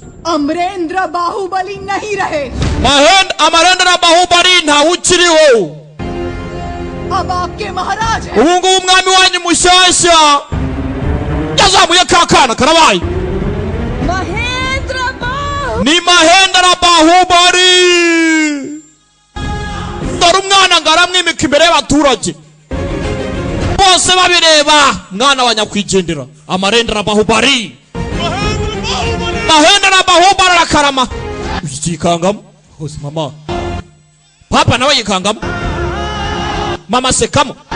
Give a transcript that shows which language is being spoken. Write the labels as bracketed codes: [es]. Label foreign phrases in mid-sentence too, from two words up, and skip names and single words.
[hi] अमरेंद्र बाहुबली नहीं रहे [rw] Amarendra Bahubali ntawe ukiriho [hi] अब आपके महाराज हैं [rw] ubu ngubu umwami wanyu mushyashya yazamuye kakana karabaye ni Mahendra Bahubali dore umwana ngaramwimika imbere y'abaturage bose babireba mwana wa nyakwigendera Amarendra Bahubali Mahendra Bahubali arakarama yikangamo hose mama papa nawe yikangamo mama sekamo